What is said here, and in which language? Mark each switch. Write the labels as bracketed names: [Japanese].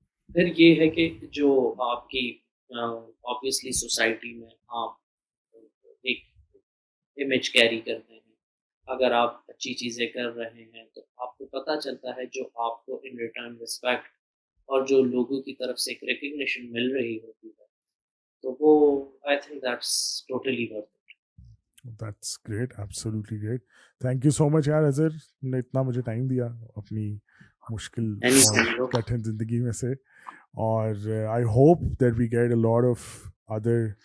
[Urdu] پھر یہ ہے کہ جو آپ کی آبویسلی سوسائٹی میں آپ ایک امیج کیری کرتے ہیں, اگر آپ اچھی چیزیں کر رہے ہیں تو آپ کو پتہ چلتا ہے جو آپ کو ان ریٹرن رسپیکٹ اور جو لوگوں کی طرف سے ایک ریکگنیشن مل رہی ہوتی ہے تو وہ [English] I think that's totally worth it. That's great, absolutely great. Thank you so much [Urdu] یار اظہر, نے اتنا مجھے ٹائم دیا اپنی مشکل اور کٹھن زندگی میں سے, اور [English] I hope that we get a lot of other